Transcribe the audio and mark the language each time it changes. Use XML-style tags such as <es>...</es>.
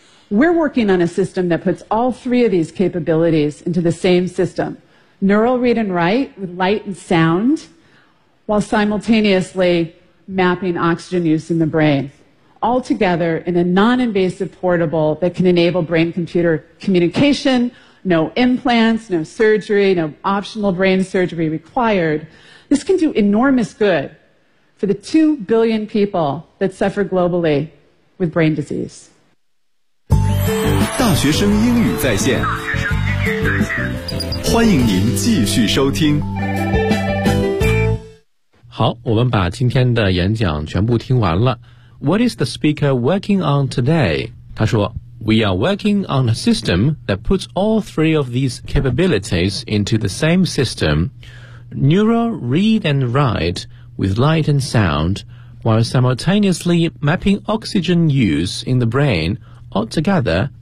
<en>We're working on a system that puts all 3 of these capabilities into the same system: neural read and write with light and sound, while simultaneously mapping oxygen use in the brain, all together in a non-invasive portable that can enable brain-computer communication, no implants, no surgery, no optional brain surgery required. This can do enormous good for the 2 billion people that suffer globally with brain disease.</en> <zh>大学生英语在线，欢迎您继续收听。好，我们把今天的演讲全部听完了。</zh> <en>What is the speaker working on today?</en> <zh>他说</zh> <en>We are working on a system that puts all 3 of these capabilities into the same system. Neural read and write with light and sound, while simultaneously mapping oxygen use in the brain altogether.</en>